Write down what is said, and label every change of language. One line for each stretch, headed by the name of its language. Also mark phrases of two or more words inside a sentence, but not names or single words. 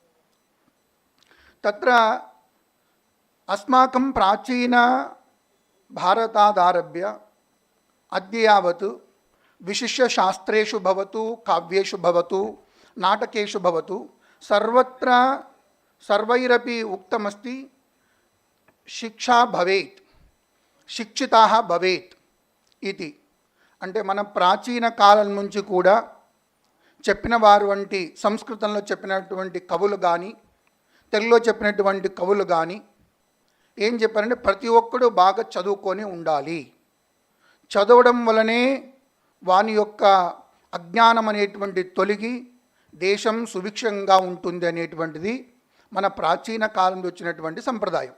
Sanskrit: तत्र अस्माकं प्राचीनभारतादारभ्य अद्य यावत् विशिष्य शास्त्रेषु भवतु, काव्येषु भवतु, नाटकेषु भवतु, सर्वत्र सर्वैरपि उक्तमस्ति शिक्षा भवेत्, शिक्षिताः भवेत् इति।
Telugu: అంటే మన ప్రాచీన కాలం నుంచి కూడా చెప్పిన వారు వంటి సంస్కృతంలో చెప్పినటువంటి కవులు కానీ తెలుగులో చెప్పినటువంటి కవులు కానీ ఏం చెప్పారంటే ప్రతి ఒక్కడు బాగా చదువుకొని ఉండాలి, చదవడం వలనే వాని యొక్క అజ్ఞానం అనేటువంటి తొలగి దేశం సుభిక్షంగా ఉంటుంది అనేటువంటిది మన ప్రాచీన కాలంలో వచ్చినటువంటి సంప్రదాయం.